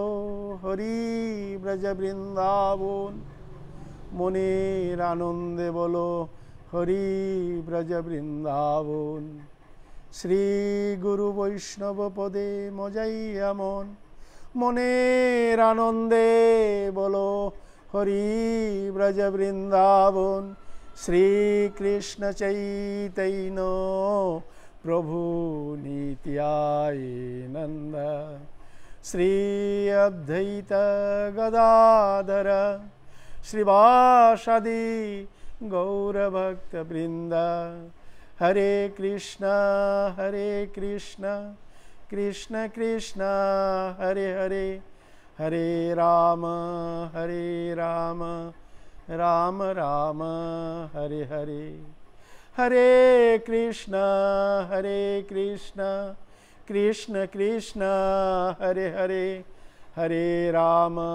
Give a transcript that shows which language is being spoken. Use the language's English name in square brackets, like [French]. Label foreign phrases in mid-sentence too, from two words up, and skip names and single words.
[Bangla] হরি ব্রজ বৃন্দাবন মনের আনন্দে বলো হরি ব্রজ বৃন্দাবন শ্রী গুরু বৈষ্ণব পদে মজাইয়া মন মনের আনন্দে বলো হরি ব্রজ বৃন্দাবন শ্রীকৃষ্ণ চৈতন্য प्रभु [Sanskrit] नित्यानंद श्री अद्वैत गदाधर श्रीवासादि गौरभक्त वृंद हरे कृष्ण कृष्ण कृष्ण हरे हरे हरे राम राम राम हरे हरे हरे कृष्ण कृष्ण कृष्ण हरे हरे हरे राम